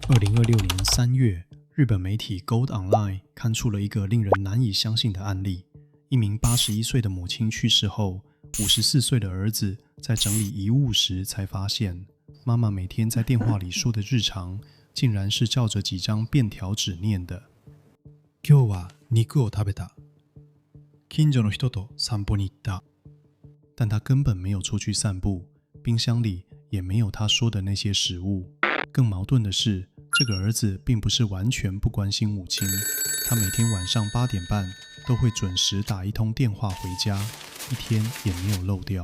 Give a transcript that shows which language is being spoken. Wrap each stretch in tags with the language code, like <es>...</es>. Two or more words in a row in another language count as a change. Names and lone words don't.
<zh>2026年3月，日本媒体 Gold Online 刊出了一个令人难以相信的案例：一名81岁的母亲去世后，54岁的儿子在整理遗物时才发现，妈妈每天在电话里说的日常，竟然是照着几张便条纸念的。</zh> <ja>今日は肉を食べた。近所の人と散歩に行った。</ja> <zh>但他根本没有出去散步，冰箱里也没有他说的那些食物。更矛盾的是，这个儿子并不是完全不关心母亲，他每天晚上8点半都会准时打一通电话回家，一天也没有漏掉。</zh>